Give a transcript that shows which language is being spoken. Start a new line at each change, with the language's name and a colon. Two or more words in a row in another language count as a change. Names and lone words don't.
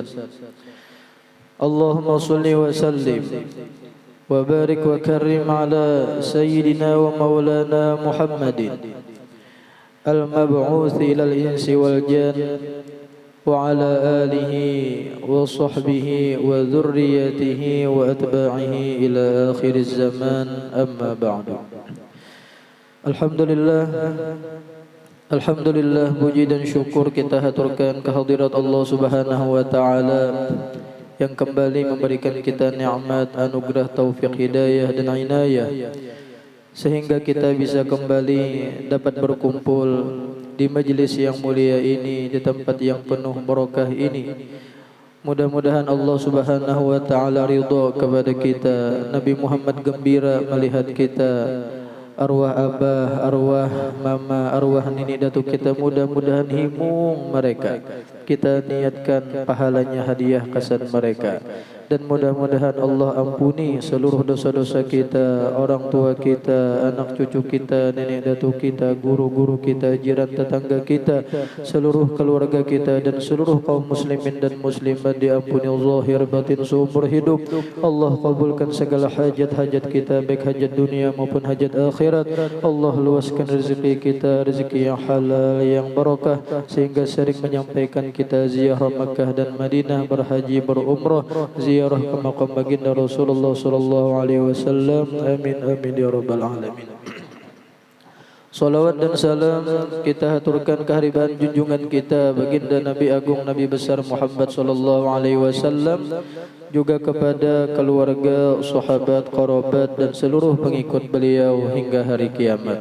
Arabic: اللهم صل وسلم وبارك وكرم على سيدنا ومولانا محمد المبعوث إلى الإنس والجان وعلى آله وصحبه وذريته وأتباعه إلى آخر الزمان أما بعد. Alhamdulillah,
Indonesian: puji dan syukur kita haturkan kehadirat Allah
Arabic: سبحانه وتعالى
Indonesian: yang kembali memberikan kita nikmat, anugerah, taufik, hidayah dan inayah sehingga kita bisa kembali dapat berkumpul di majlis yang mulia ini, di tempat yang penuh barakah ini. Mudah-mudahan Allah
Arabic: سبحانه وتعالى
Indonesian: ridha kepada kita. Nabi Muhammad gembira melihat kita. Arwah abah, arwah mama, arwah nenek datuk kita, mudah-mudahan himung mereka. Kita niatkan pahalanya hadiah kesan mereka. Dan mudah-mudahan Allah ampuni seluruh dosa-dosa kita, orang tua kita, anak cucu kita, nenek datuk kita, guru-guru kita, jiran tetangga kita, seluruh keluarga kita dan seluruh kaum muslimin dan muslimat diampuni zahir batin seumur hidup. Allah kabulkan segala hajat-hajat kita, baik hajat dunia maupun hajat akhirat. Allah luaskan rezeki kita, rezeki yang halal, yang barakah, sehingga sering menyampaikan kita ziarah Makkah dan Madinah, berhaji, berumrah, ziarah ke makam baginda Rasulullah
Arabic: صلى الله عليه وسلم. آمين آمين يا رب العالمين. Salawat dan salam kita haturkan kehadiran junjungan kita baginda Nabi Agung Nabi besar Muhammad صلى الله عليه وسلم, juga kepada keluarga, sahabat, kerabat dan seluruh pengikut beliau hingga hari kiamat.